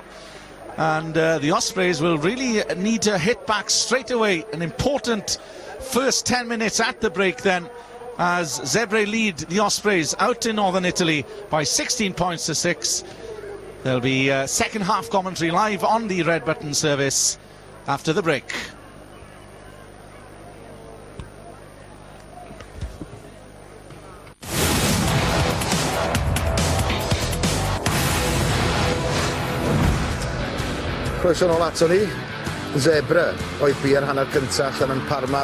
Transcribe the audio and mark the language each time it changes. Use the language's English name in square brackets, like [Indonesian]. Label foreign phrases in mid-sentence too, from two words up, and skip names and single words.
[English] And the Ospreys will really need to hit back straight away. An important first 10 minutes at the break then, as Zebre lead the Ospreys out in northern Italy by 16 points to 6. There'll be second half commentary live on the Red Button service after the break. [Welsh] Croeso nôl ato ni. Zebre oedd bu ar hanner cyntaf yn Parma.